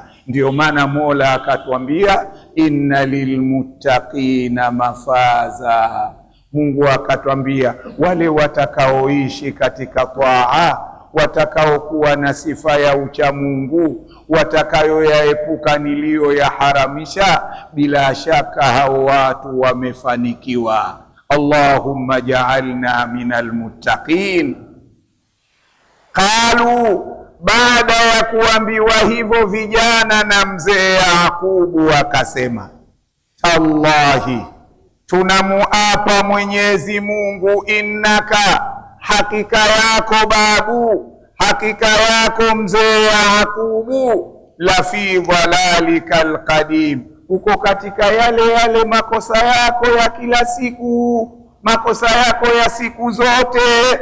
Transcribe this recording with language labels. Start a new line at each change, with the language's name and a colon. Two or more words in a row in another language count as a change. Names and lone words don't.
Swahili: Ndio maana Mola akatuambia
Arabic: إن للمتقين مفازا.
Swahili: Mungu akatuambia wale watakaoishi katika taa, watakaokuwa na sifa ya ucha Mungu, watakayoyaepuka niliyoyaharamisha, bila shaka hao watu wamefanikiwa.
Arabic: اللهم اجعلنا من المتقين.
Swahili: Qalu, baada ya kuambiwa hivyo vijana na mzee Yakubu akasema, tallahi, tunamuapa Mwenyezi Mungu, innaka, hakika yako babu, hakika yako mzee Yakubu,
Arabic: لفي ضلالك القديم,
Swahili: uko katika yale makosa yako ya kila siku, makosa yako ya siku zote.